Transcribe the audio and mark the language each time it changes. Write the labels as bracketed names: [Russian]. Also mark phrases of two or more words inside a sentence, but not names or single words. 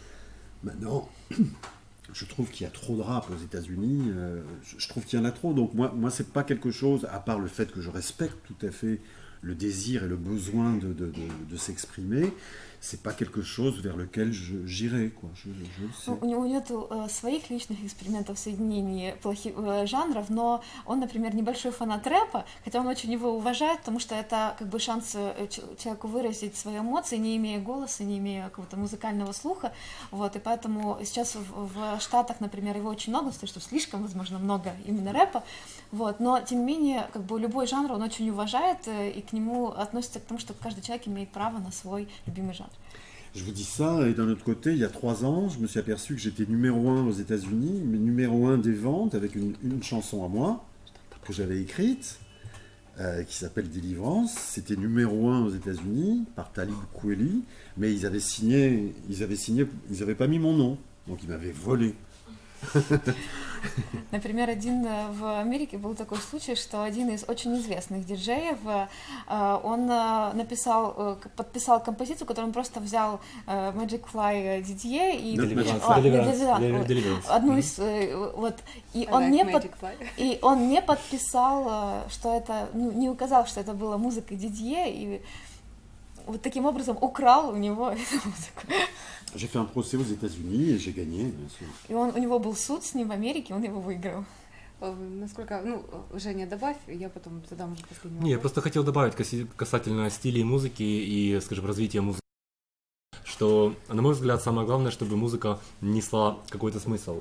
[French] Maintenant, je trouve qu'il y a trop de rap aux États-Unis. Je trouve qu'il y en a trop. Donc moi c'est pas quelque chose, à part le fait que je respecte tout à fait le désir et le besoin de s'exprimer, c'est pas quelque chose vers lequel j'irai, quoi. Je le sais. [Russian] Ну, у него нет своих личных экспериментов в соединении жанров, но он, например, небольшой фанат рэпа, хотя он очень его уважает, потому что это как бы шанс человеку выразить свои эмоции, не имея голоса, не имея какого-то музыкального слуха, вот, и поэтому сейчас в Штатах, например, его очень много, потому что слишком, возможно, много именно рэпа, вот, но, тем не менее, как бы любой жанр он очень уважает и к нему относится к тому, что каждый человек имеет право на свой любимый жанр. [French] Je vous dis ça, et d'un autre côté, il y a 3 ans, je me suis aperçu que j'étais numéro 1 aux États-Unis, mais numéro 1 des ventes avec une chanson à moi que j'avais écrite, qui s'appelle Délivrance. C'était numéro 1 aux États-Unis par Talib Kweli, mais ils avaient pas mis mon nom, donc ils m'avaient volé. [Russian] Например, в Америке был такой случай, что один из очень известных диджеев, он подписал композицию, которую он просто взял Magic Fly Didier и одну из вот и он не подписал, что это, не указал, что это была музыка Дидье, и вот таким образом украл у него эту музыку. [French] J'ai fait un procès aux États-Unis et j'ai gagné, bien sûr. [Russian] И у него был суд с ним в Америке, он его выиграл. Насколько, Женя, добавь, я потом задам уже последний вопрос. Не, я просто хотел добавить касательно стилей музыки и, скажем, развития музыки, что, на мой взгляд, самое главное, чтобы музыка несла какой-то смысл.